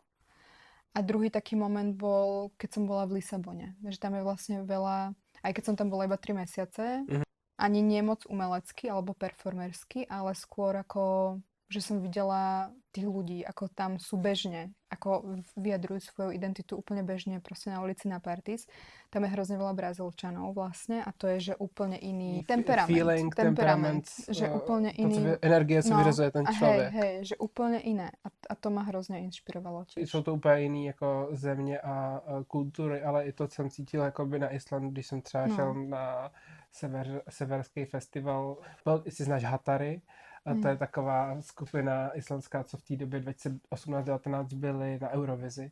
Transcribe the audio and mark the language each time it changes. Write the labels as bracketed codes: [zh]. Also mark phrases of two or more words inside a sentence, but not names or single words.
[sk] A druhý taký moment bol, keď som bola v Lisabone, že tam je vlastne veľa, aj keď som tam bola iba 3 mesiace, ani nie moc umelecky alebo performersky, ale skôr ako, že som videla tých ľudí, ako tam sú bežne, ako vyjadrujú svoju identitu úplne bežne, proste na ulici na parties. Tam je hrozne veľa Brazílčanov vlastne a to je, že úplne iný temperament, že úplne iný. [cs] Energie se vyřazuje ten člověk. [sk] Hej, že úplne iné a to ma hrozně inšpirovalo tiež. [cs] Jsou to úplně jiný jako země a kultury, ale i to jsem cítil jakoby na Islandu, když jsem třeba šel na severský festival. Jestli znáš Hatari, a to je taková skupina islandská, co v té době 2018-19 byly na Eurovizi.